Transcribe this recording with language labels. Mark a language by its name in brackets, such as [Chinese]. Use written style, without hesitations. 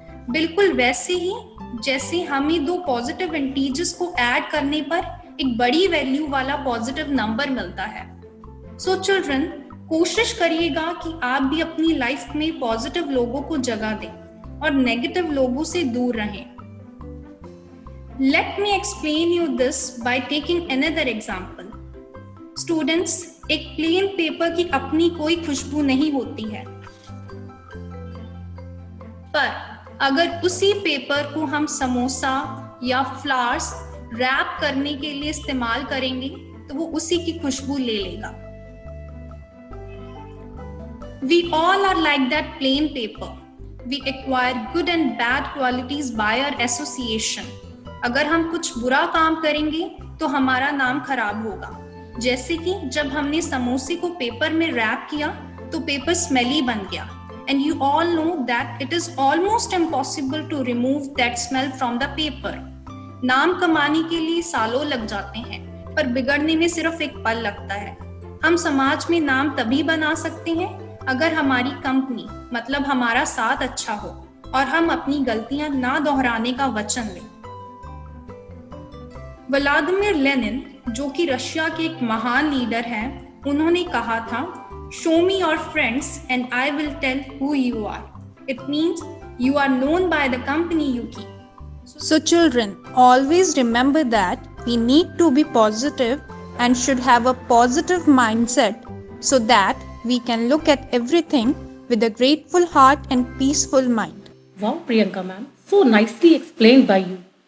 [Hindi] बिल्कुल वैसे ही जैसे हमें दो पॉजिटिव इंटीजर्स को ऐड करने पर एक बड़ी वैल्यू वाला पॉजिटिव नंबर मिलता है. [English] so children, [Hindi] कोशिश करिएगा कि आप भी अपनी लाइफ में पॉजिटिव लोगों को जगह दें और नेगेटिव लोगों से दूर रहें. [English] Let me explain you this by taking another example. [Hindi] Students, एक प्लेन पेपर की अपनी कोई खुशबू नहीं होती है, पर अगर उसी पेपर को हम समोसा या फ्लावर्स रैप करने के लिए इस्तेमाल करेंगे तो वो उसी की खुशबू ले लेगा. [English] We all are like that plain paper. We acquire good and bad qualities by our association. [Hindi] अगर हम कुछ बुरा काम करेंगे तो हमारा नाम खराब होगा. जैसे कि जब हमने समोसे को पेपर में रैप किया तो पेपर स्मेली बन गया. [English] And you all know that it is almost impossible to remove that smell from the paper. [Hindi] नाम कमाने के लिए सालों लग जाते हैं, पर बिगड़ने में सिर्फ एक पल लगता है. हम समाज में नाम तभी बना सकते हैं अगर हमारी कंपनी मतलब हमारा साथ अच्छा हो और हम अपनी गलतियां ना दोहराने का वचन लें. व्लादिमीर लेनिन, जो कि रशिया के एक महान लीडर हैं, उन्होंने कहा था, [English] Show me your friends and I will tell who you are. It means you are known by the company you keep. So children, always remember that we need to be positive and should have a positive mindset so that we can look at everything with a grateful heart and peaceful mind. Wow, Priyanka ma'am, so nicely explained by you.